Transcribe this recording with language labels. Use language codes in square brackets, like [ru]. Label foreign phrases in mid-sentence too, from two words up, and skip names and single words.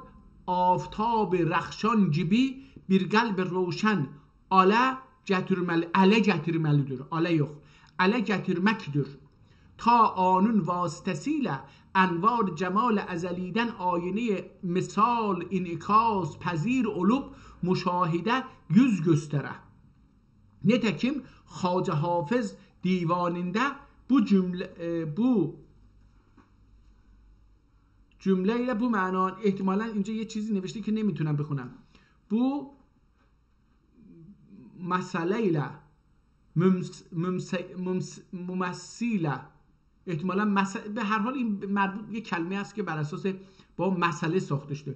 [tr] آفتاب رخشان جبی bir قلب روشن ala getirmekdir. تا آنون واسطسیله انوار جمال ازلیدن آینه مثال انعکاس پذیر علوب مشاهده yüz göstere. Nitekim Xacə Hafız divanında bu cümleyle bu معنا [fa] احتمالاً اینجا یه چیزی نوشته که نمیتونم بخونم. [tr] bu مسئله ممثله، [fa] احتمالاً به هر حال این مربوط یه کلمه است که بر اساس با مسئله ساخته شده.